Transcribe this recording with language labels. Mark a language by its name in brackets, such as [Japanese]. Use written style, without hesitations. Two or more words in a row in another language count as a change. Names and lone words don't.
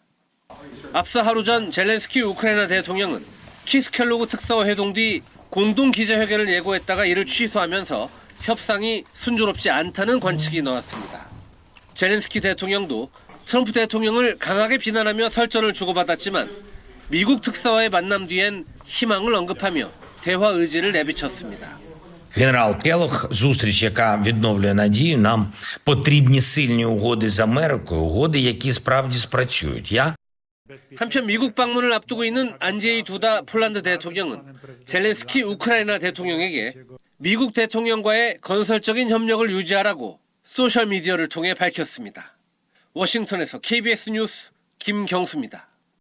[Korean] 앞서 하루 전 젤렌스키 우크라이나 대통령은 키스 켈로그 특사와 회동 뒤 공동 기자회견을 예고했다가 이를 취소하면서 협상이 순조롭지 않다는 관측이 나왔습니다. 젤렌스키 대통령도 트럼프 대통령을 강하게 비난하며 설전을 주고받았지만 미국 특사와의 만남 뒤엔 희망을 언급하며 대화 의지를 내비쳤습니다. [Ukrainian] Генерал Келох, зустріч, яка відновлює надію, нам потрібні сильні угоди з Америкою, угоди, які справді спрацюють. [Korean] 한편 미국 방문을 앞두고 있는 안제이 두다 폴란드 대통령은 젤렌스키 우크라이나 대통령에게 미국 대통령과의 건설적인 협력을 유지하라고 소셜미디어를 통해 밝혔습니다. 워싱턴에서 KBS 뉴스 김경수입니다.